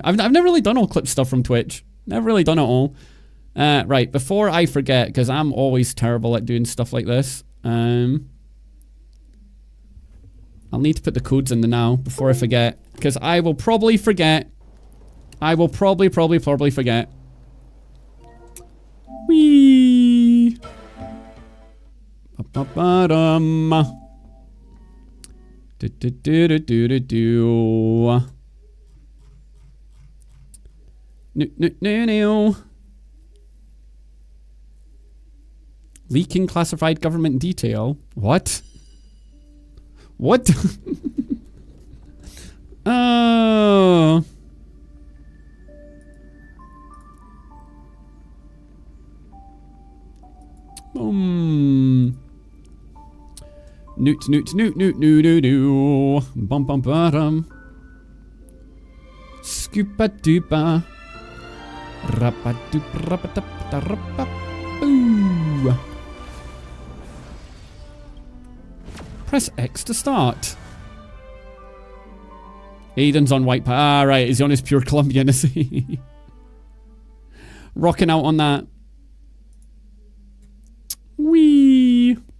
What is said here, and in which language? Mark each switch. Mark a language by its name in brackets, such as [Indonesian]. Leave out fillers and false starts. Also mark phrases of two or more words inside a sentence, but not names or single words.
[English] I've never really done all clip stuff from Twitch. Never really done it all. Right, before I forget, because I'm always terrible at doing stuff like this. I'll need to put the codes in the now before I forget, because I will probably forget. I will probably forget. Wee. Ba-ba-ba-dum. Do-do-do-do-do-do. No. Leaking classified government detail. What? What? Oh. Newt. Bum bum bottom. Scoopa doopa. Rappa doop rappa tap rappa boo. Press X to start. Aiden's on white Ah, right. He's on his pure Colombian, is he? Rocking out on that. Wee.